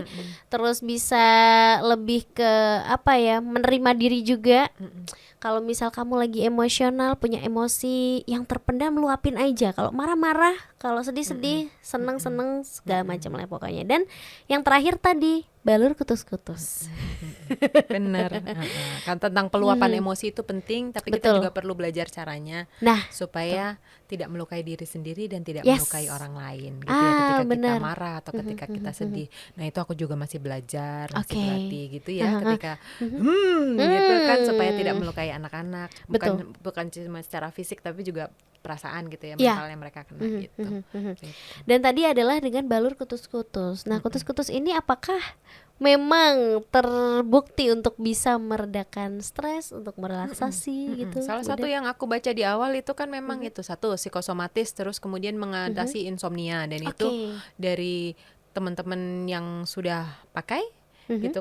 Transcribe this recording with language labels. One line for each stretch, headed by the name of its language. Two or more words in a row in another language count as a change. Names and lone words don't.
Indonesian: Terus bisa lebih ke apa ya, menerima diri juga. Kalau misal kamu lagi emosional, punya emosi yang terpendam, luapin aja. Kalau marah-marah, kalau sedih-sedih, seneng-seneng, segala macam lah pokoknya. Dan yang terakhir tadi, balur kutus-kutus. Bener. Kan tentang peluapan emosi itu penting, tapi kita Betul. juga perlu belajar caranya Nah, supaya tidak melukai diri sendiri dan tidak Yes. melukai orang lain gitu ya, ketika bener. kita marah atau ketika kita sedih. Nah, itu aku juga masih belajar, masih Oke. berlatih gitu ya, ketika gitu kan, supaya tidak melukai anak-anak. Betul. Bukan cuma secara fisik tapi juga perasaan gitu ya, Ya. mentalnya mereka kena gitu. Gitu. Dan tadi adalah dengan balur kutus-kutus. Nah, kutus-kutus ini apakah memang terbukti untuk bisa meredakan stres, untuk merelaksasi gitu? Salah satu yang aku baca di awal itu kan memang itu satu psikosomatis, terus kemudian mengatasi insomnia, dan itu dari teman-teman yang sudah pakai gitu.